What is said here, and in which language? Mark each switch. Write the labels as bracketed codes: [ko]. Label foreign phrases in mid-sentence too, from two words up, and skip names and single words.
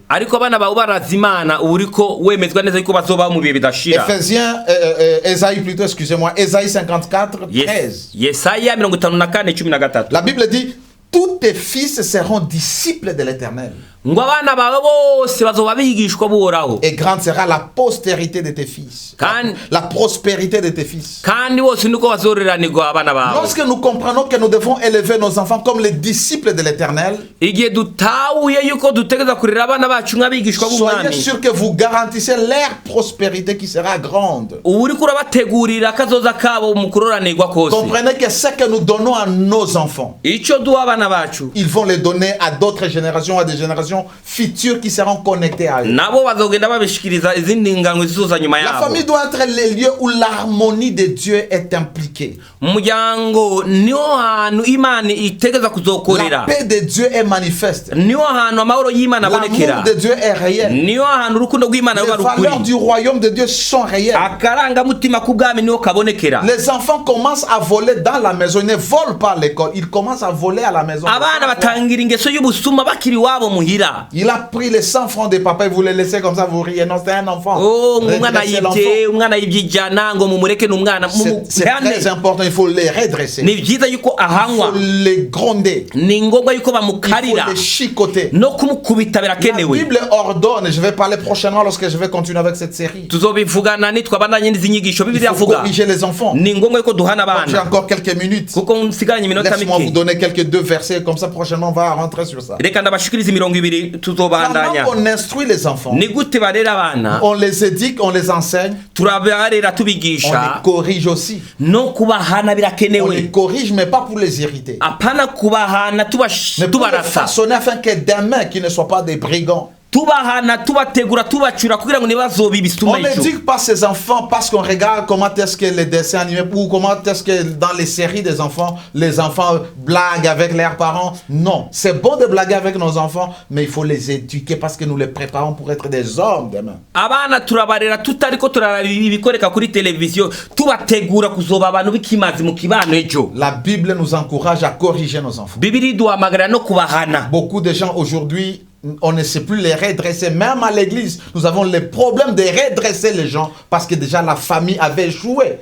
[rn] Ariko abana bawe barazi Imana uriko wemezwa neza yuko bazoba mu bihe bidashira. [fr] Ésaïe plutôt, excusez-moi, Ésaïe 54, 13. [rn] Yesaya 54:13. [fr] La Bible dit, tous tes fils seront disciples de l'Éternel. [rn] ngo abana bawe bose bazoba bigishwa buhoraho [fr] Et grande sera la postérité de tes fils. La prospérité de tes fils. [rn] kandi bose niko bazoreranirwa abana bawe. [fr] Lorsque nous comprenons que nous devons élever nos enfants comme les disciples de l'Éternel, [rn] igihe dutahuye yuko dutegereza kurera abana bacu nk'abigishwa [fr] soyez [rn] b'umwami, [fr] sûr que vous garantissez leur prospérité qui sera grande. [rn] ubu uriko urabategurira akazoza kabo mu kuroranirwa kose. [fr] Comprenez que ce que nous donnons à nos enfants, [rn] icyo duha abana bacu [fr] ils vont les donner à d'autres générations, à des générations futures qui seront connectées à eux. [rn] nabo bazogenda babishikiriza izindi ngano zizoza nyuma [fr] La [rn] yabo. [fr] famille doit être les lieux où l'harmonie de Dieu est impliquée. [rn] umuryango niho hantu imana itegereza [fr] La [rn] kuzokorera, [fr] paix de Dieu est manifeste. [rn] niho hantu amahoro y'imana abonekera, [fr] L'amour de Dieu est réel. [rn] niho hantu urukundo rw'imana [fr] Les [rn] ruba [fr] valeurs [rn] rukuri, [fr] du royaume de Dieu sont réelles. [rn] akarangamutima k'ubwami niho kabonekera. [fr] Les enfants commencent à voler dans la maison. Ils ne volent pas à l'école. Ils commencent à voler à la maison. [rn] abana batangira ingeso y'ubusuma bakiri iwabo muhira. [fr] Il a pris les 100 francs de papa et vous les laissez comme ça, vous riez. Non, c'est un enfant. [rn] Oh, umwana [fr] Redressez l'enfant. [rn] yibye, umwana yibye ijana ngo mumureke n'umwana [fr] C'est très important. Il faut les redresser. [rn] ni byiza yuko [fr] Il [rn] ahanwa, [fr] faut les gronder. [rn] ni ngombwa yuko [fr] Il faut [rn] bamukarira [fr] les chicoter. [rn] no kumukubita [fr] La [rn] birakenewe. [fr] Bible ordonne, je vais parler prochainement lorsque je vais continuer avec cette série. [rn] tuzobivugana nitwabandanye n'izi nyigisho [fr] Il [rn] bibiliya [fr] faut [rn] avuga, [fr] corriger les enfants. [rn] ni ngombwa yuko duhana [fr] J'ai [rn] abana [fr] encore quelques minutes. [rn] kuko nsigaranye iminota [fr] Laisse-moi vous [rn] mike. [fr] donner quelques deux versets, comme ça prochainement on va rentrer sur ça. [rn] reka ndabashikiriza imirongo ibiri tuzobandanya. [fr] Comment on instruit les enfants? [rn] ni gute barera abana? [fr] On les éduque, on les enseigne, [rn] turabarera [fr] on [rn] tubigisha [fr] les corrige aussi. [rn] no kubahana [fr] On les [rn] birakenewe, [fr] corrige, mais pas pour les irriter. [rn] apana kubahana [fr] Mais pour les [rn] tubarasa, [fr] façonner afin que demain, qu'ils ne soient pas des brigands. [rn] tubahana tubategura tubacura kugira ngo ntibazobe [fr] On [rn] ibisuma [fr] n'éduque pas ses enfants parce qu'on regarde comment est-ce que les dessins animés ou comment est-ce que dans les séries des enfants, les enfants blaguent avec leurs parents. Non, c'est bon de blaguer avec nos enfants, mais il faut les éduquer parce que nous les préparons pour être des hommes demain. [rn] abana turabarera tutariko turaraba ibikoreka kuri televiziyo, tubategura kuzoba abantu b'ikimazi mu kibano ejo. [fr] La Bible nous encourage à corriger nos enfants. [rn] bibiri duhamagarira no kubahana. [fr] Beaucoup de gens aujourd'hui, on ne sait plus les redresser. Même à l'église, nous avons les problèmes de redresser les gens parce que déjà la famille avait joué